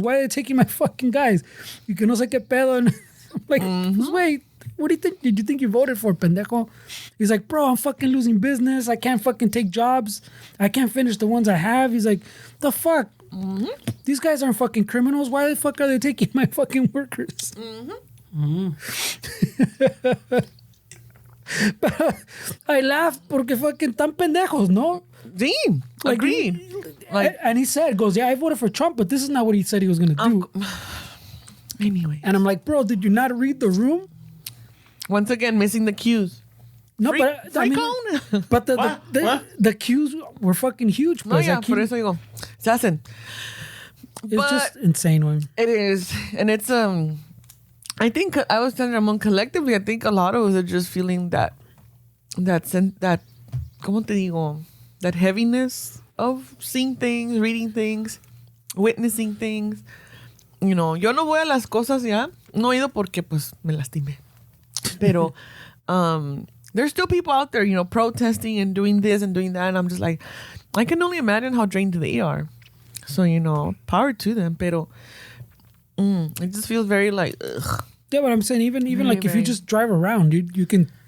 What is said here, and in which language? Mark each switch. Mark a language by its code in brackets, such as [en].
[en] Why are they taking my fucking guys? You que no sé qué pedo. And I'm like, wait, what do you think? Did you think you voted for, pendejo? He's like, bro, I'm fucking losing business. I can't fucking take jobs. I can't finish the ones I have. He's like, the fuck? These guys aren't fucking criminals. Why the fuck are they taking my fucking workers? I laugh porque fucking tan pendejos, ¿no? [es] Sí, [en] Like, agreed. And he said, I voted for Trump, but this is not what he said he was going to do. Anyway. And I'm like, bro, did you not read the room? Once again, missing the cues. No, Freak on. but the queues were fucking huge. [es] No, yeah, por eso digo, se hacen. [en] It's just insane, man. It is, and it's I think I was telling Ramon collectively. I think a lot of us are just feeling that ¿cómo te digo? That heaviness of seeing things, reading things, witnessing things. [es] You know, yo no voy a las cosas ya. No he ido porque pues me lastimé. [en] Pero there's still people out there, you know, protesting and doing this and doing that. And I'm just like, I can only imagine how drained they are. So, you know, power to them. Pero it just feels very like, ugh. Yeah, but I'm saying even like if you just drive around, you can...